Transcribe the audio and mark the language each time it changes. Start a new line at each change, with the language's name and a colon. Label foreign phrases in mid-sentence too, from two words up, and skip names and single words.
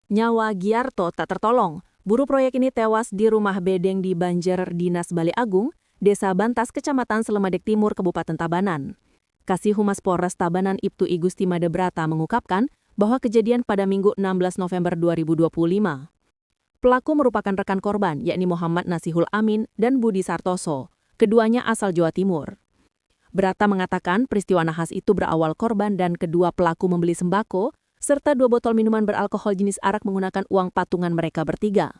Indonesian: Nyawa Giarto tak tertolong. Buruh proyek ini tewas di rumah bedeng di Banjer Dinas Bale Agung, Desa Bantas, Kecamatan Selemadeg Timur, Kabupaten Tabanan. Kasih Humas Polres Tabanan Ibtu Igusti Madebrata mengungkapkan bahwa kejadian pada Minggu 16 November 2025. Pelaku merupakan rekan korban, yakni Muhammad Nasihul Amin dan Budi Sartoso. Keduanya asal Jawa Timur. Brata mengatakan peristiwa nahas itu berawal korban dan kedua pelaku membeli sembako serta 2 botol minuman beralkohol jenis arak menggunakan uang patungan mereka bertiga.